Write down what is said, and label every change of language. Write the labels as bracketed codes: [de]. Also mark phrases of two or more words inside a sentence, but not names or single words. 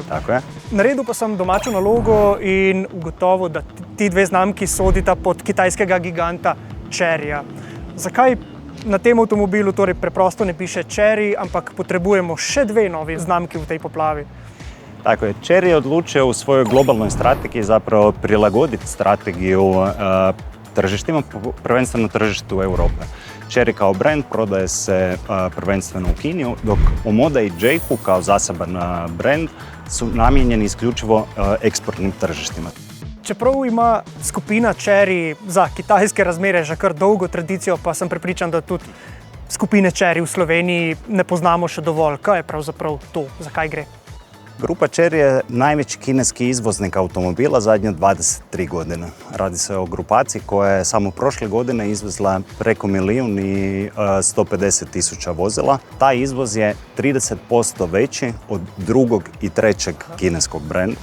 [hr] Tako je. [sl] Naredil pa sem domačo nalogo in ugotovil, da ti dve znamki sodita pod kitajskega giganta Cheryja. Zakaj na tem avtomobilu torej preprosto ne piše Chery, ampak potrebujemo še dve novi znamki v tej poplavi? [hr] Tako je. Chery je odlučio u svojoj globalnoj strategiji zapravo prilagoditi strategiju tržištima, prvenstveno tržištu Europe. Chery kao brand prodaje se prvenstveno u Kini, dok Omoda i JQ kao zaseban brand su namijenjeni isključivo eksportnim tržištima. [sl] Čeprav ima skupina Chery za kitajske razmere že kar dolgo tradicijo, pa sem prepričan, da tudi skupine Chery v Sloveniji ne poznamo še dovolj. Kaj je pravzaprav to? Zakaj gre? [hr] Grupa Chery je najveći kineski izvoznik automobila zadnje 23 godine. Radi se o grupaciji koja je samo prošle godine izvezla preko 1.150.000 vozila. Taj izvoz je 30% veći od drugog i trećeg kineskog brenda.